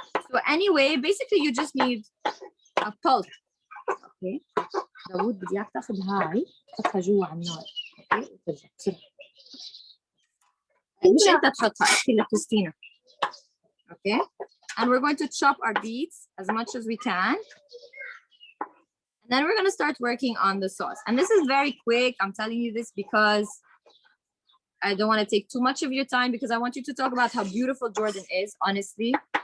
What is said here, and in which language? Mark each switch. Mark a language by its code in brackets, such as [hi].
[en] So anyway, basically you just need a pulp, okay? [ar] داوود بدي اياك تاخذ هاي تحطها جوا على النار، اوكي؟ وترجع بسرعة. مش انت تحطها، احكي لكريستينا. [en] Okay, and we're going to chop our beets as much as we can. And then we're going to start working on the sauce. And this is very quick. I'm telling you this because I don't want to take too much of your time, because I want you to talk about how beautiful Jordan is, honestly.